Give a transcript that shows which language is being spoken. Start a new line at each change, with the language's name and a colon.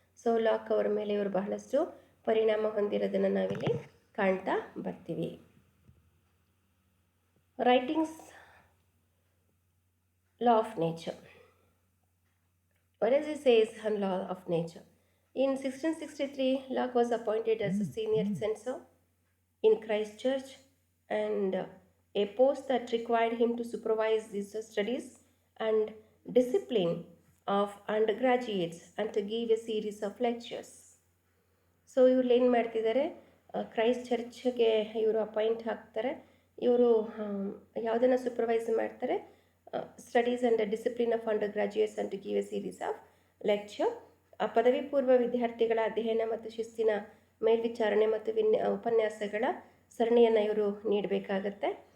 Kannada: So lock ಅವರ ಮೇಲೆ ಇವರು ಬಹಳಷ್ಟು ಪರಿಣಾಮ ಹೊಂದಿರೋದನ್ನು ನಾವಿಲ್ಲಿ ಕಾಣ್ತಾ ಬರ್ತೀವಿ.
English: Writings law of nature. What does he say on law of nature? In 1663, Locke was appointed as a senior censor in Christchurch, and a post that required him to supervise the studies and discipline of undergraduates and to give a series of lectures.
Kannada: So ಇವ್ರು ಏನು ಮಾಡ್ತಿದ್ದಾರೆ, Christ ಚರ್ಚ್ಗೆ ಇವರು appoint ಆಗ್ತಾರೆ. ಇವರು ಯಾವುದನ್ನು supervise ಮಾಡ್ತಾರೆ,
English: Studies and discipline of undergraduates and to give a series of lecture.
Kannada: ಪದವಿ ಪೂರ್ವ ವಿದ್ಯಾರ್ಥಿಗಳ ಅಧ್ಯಯನ ಮತ್ತು ಶಿಸ್ತಿನ ಮೇಲ್ವಿಚಾರಣೆ ಮತ್ತು ಉಪನ್ಯಾಸಗಳ ಸರಣಿಯನ್ನು ಇವರು ನೀಡಬೇಕಾಗತ್ತೆ.